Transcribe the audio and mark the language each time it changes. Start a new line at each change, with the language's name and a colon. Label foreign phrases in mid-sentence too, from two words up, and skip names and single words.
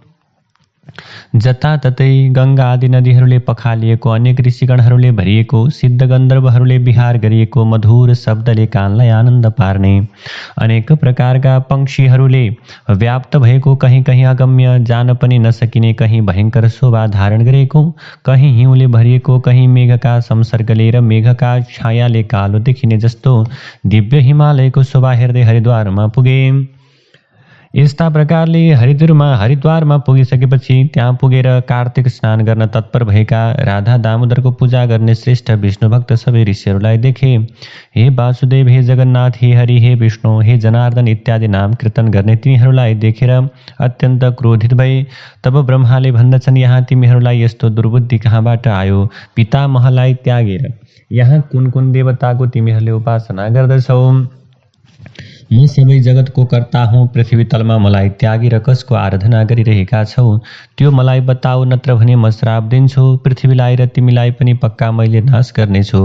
Nepali: जताततै गङ्गा आदि नदीहरूले पखालिएको, अनेक ऋषिगणहरूले भरिएको, सिद्ध गन्धर्वहरूले विहार गरिएको, मधुर शब्दले कानलाई आनन्द पार्ने अनेक प्रकारका पंक्षीहरूले व्याप्त भएको, कहीँ कहीँ अगम्य जान पनि नसकिने, कहीँ भयङ्कर शोभा धारण गरेको, कहीँ हिउँले भरिएको, कहीँ मेघका संसर्गले र मेघका छायाले कालो देखिने जस्तो दिव्य हिमालयको शोभा हेर्दै हरिद्वारमा पुगे। यस्ता प्रकारले हरिद्वारमा पुगिसकेपछि त्यहाँ पुगेर कार्तिक स्नान गर्न तत्पर भएका राधा दामोदरको पूजा गर्ने श्रेष्ठ विष्णु भक्त सबै ऋषिहरूलाई देखे। हे वासुदेव, हे जगन्नाथ, हे हरि, हे विष्णु, हे जनार्दन इत्यादि नाम कीर्तन गर्ने तिनीहरूलाई देखेर अत्यन्त क्रोधित भए। तब ब्रह्माले भन्दछन्, यहाँ तिमीहरूलाई यस्तो दुर्बुद्धि कहाँबाट आयो? पितामहलाई त्यागेर यहाँ कुन कुन देवताको तिमीहरूले उपासना गर्दछौ? म सबै जगतको कर्ता हुँ, पृथ्वी तलमा मलाई त्यागी र कसको आराधना गरिरहेका छौ त्यो मलाई बताऊ, नत्र भने म श्राप दिन्छु पृथ्वीलाई र तिमीलाई पनि पक्का मैले नाश गर्नेछु।